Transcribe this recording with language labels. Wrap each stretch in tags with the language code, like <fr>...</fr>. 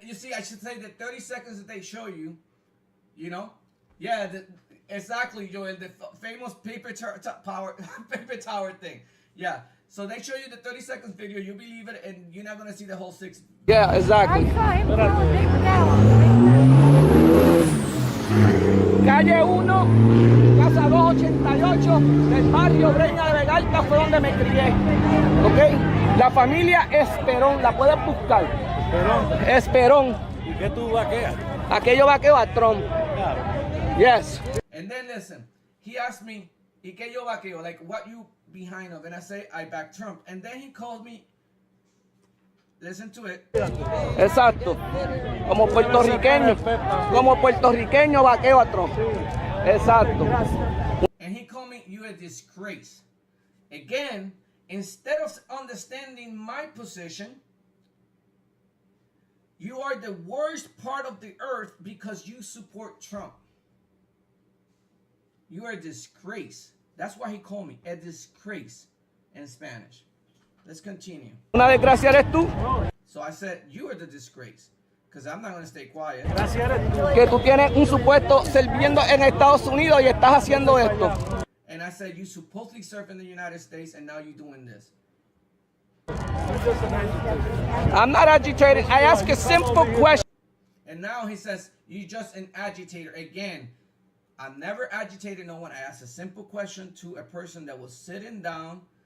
<en>You see, I should say the 30 seconds that they show you, you know? Yeah, exactly, Joel, the famous paper tower thing. Yeah, so they show you the 30 seconds video, you believe it, and you're not going to see the whole 6. Yeah, I exactly. saw him throwing paper towels.</en> <es>Calle 1, casa 288, del barrio Breña de Vega Alta fue donde me crié. ¿Ok? La familia Esperón, la puedes buscar. Esperón. ¿Y qué tú vaqueas? Aquello vaqueo a Trump. Yes.</es> <en>And then listen, he asked me,</en> <es>¿y qué yo vaqueo?</es> <en>Like, what you behind of? And I say, I back Trump. And then he called me, listen to it.</en> <es>Exacto. Como puertorriqueño vaqueo a Trump. Exacto.</es> <en>And he called me, you a disgrace. Again, instead of understanding my position, you are the worst part of the earth because you support Trump. You are a disgrace. That's why he called me a disgrace in Spanish. Let's continue.</en> <es>Una desgracia eres tú,</es> <en>So I said, you are the disgrace. Because I'm not going to stay quiet.</en> <es>que tú tienes un supuesto sirviendo en Estados Unidos y estás haciendo esto.</es> <en>And I said, you supposedly serve in the United States and now you're doing this. I'm not agitated. I ask a simple question. And now he says, you just an agitator. Again, I've never agitated no one. I asked a simple question to a person that was sitting down.</en>